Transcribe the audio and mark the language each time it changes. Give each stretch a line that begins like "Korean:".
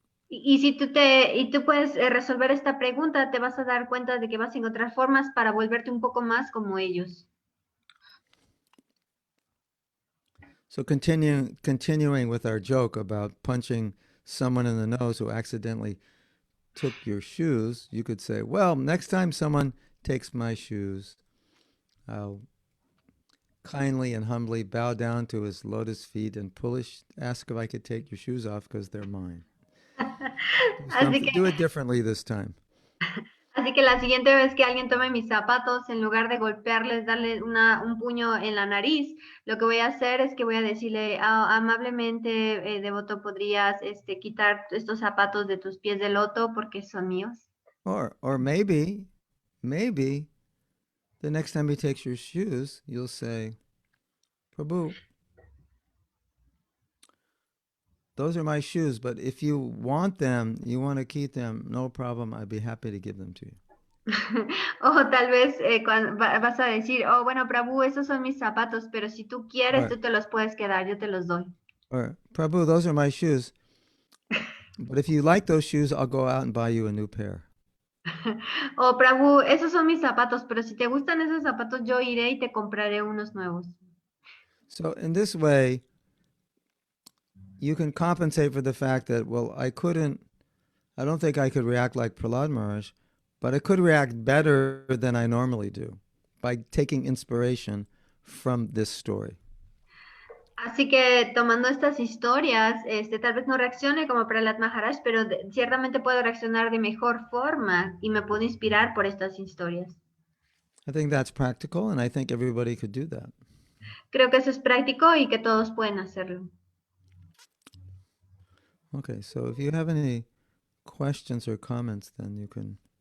Spanish: Y si tú puedes resolver esta pregunta, te vas a dar cuenta de que vas a encontrar formas para volverte un poco más como ellos.
English: So continuing with our joke about punching someone in the nose who accidentally took your shoes, you could say, well, next time someone takes my shoes, I'll kindly and humbly bow down to his lotus feet and ask if I could take your shoes off because they're mine. Do it differently this time.
Spanish: Así que la siguiente vez que alguien tome mis zapatos, en lugar de golpearles, darle un puño en la nariz, lo que voy a hacer es que voy a decirle, amablemente, devoto, ¿podrías quitar estos zapatos de tus pies de loto porque son míos?
English: Or maybe the next time he takes your shoes, you'll say, Prabhu, those are my shoes, but if you want them, you want to keep them, no problem, I'd be happy to give them to you.
Spanish: O tal vez vas a decir, oh, bueno, Prabhu, esos son mis zapatos, pero si tú quieres,
English: Or,
Spanish: tú te los puedes quedar, yo te los doy.
English: or Prabhu, those are my shoes, but if you like those shoes, I'll go out and buy you a new pair.
Spanish: O Prabhu, esos son mis zapatos, pero si te gustan esos zapatos, yo iré y te compraré unos nuevos.
English: So in this way, you can compensate for the fact that, well, I don't think I could react like Prahlad Maharaj, but I could react better than I normally do by taking inspiration from this story.
Spanish: Así que tomando estas historias, tal vez no reaccione como Prahlad Maharaj, pero ciertamente puedo reaccionar de mejor forma y me puedo inspirar por estas historias.
English: I think that's practical, and I think everybody could do that.
Spanish: Creo que eso es práctico y que todos pueden hacerlo.
English: Okay, so if you have any questions or comments, then you can.